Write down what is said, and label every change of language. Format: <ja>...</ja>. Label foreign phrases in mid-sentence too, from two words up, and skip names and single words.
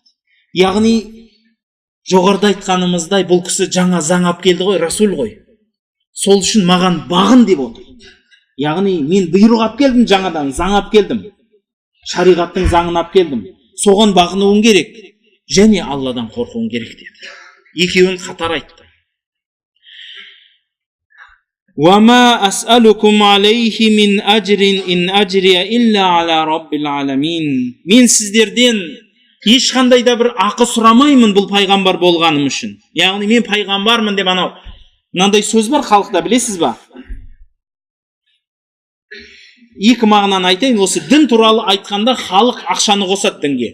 <kk>Яғни жоғарыда айтқанымыздай бұл кісі жаңа заң алып келді ғой, расул ғой. Сол үшін маған бағын деп отыр. Яғни мен бұйрық алып келдім, жаңадан заң алып келдім. Шариғаттың заңын алып келдім. Соған бағынуың керек және Алладан қорқуың керек деді. Екеуін қатар айтты.</kk> <ar>وَمَا أَسْأَلُكُمْ عَلَيْهِ مِنْ أَجْرٍ إِنْ أَجْرِيَ إِلَّا عَلَى رَبِّ الْعَالَمِينَ.</ar> <kk>Мен сіздерден ешқандай да бір ақы сұрамаймын бұл пайғамбар болғаным үшін. Яғни мен пайғамбармын деп мынандай сөз бар халықта, білесіз ба? Екі мағынаны айтайын, осы дін туралы айтқанда халық ақшаны қосады дінге.</kk>